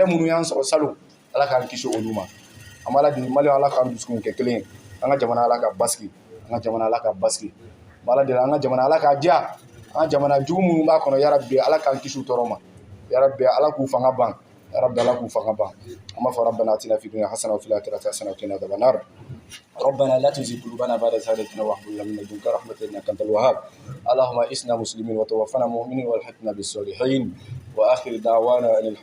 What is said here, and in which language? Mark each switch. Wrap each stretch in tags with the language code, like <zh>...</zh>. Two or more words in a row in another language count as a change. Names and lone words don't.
<bm>minnu y'an sɔrɔ salon ala k'an kisi olu ma an b'a la deli maliyɛnw ala k'an dusukun kɛ kelen ye an ka jamana ala ka basigi an ka jamana ala ka basigi an b'a la deli an ka jamana ala ka diya an jamana jugu minnu b'a kɔnɔ yarabi ala k'an kisi tɔɔrɔ ma yarabi ala k'u fanga ban yarabi ala k'u fanga ban an b'a fɔ</bm> <ar>ربنا آتنا في الدنيا حسنة وفي الآخرة حسنة وقنا عذاب النار ربنا لا تزغ قلوبنا بعد إذ هديتنا وهب لنا من لدنك رحمة إنك أنت الوهاب اللهم إسنا مسلمين وتوفنا مؤمنين والحقنا بالصالحين وآخر دعوانا أن</ar>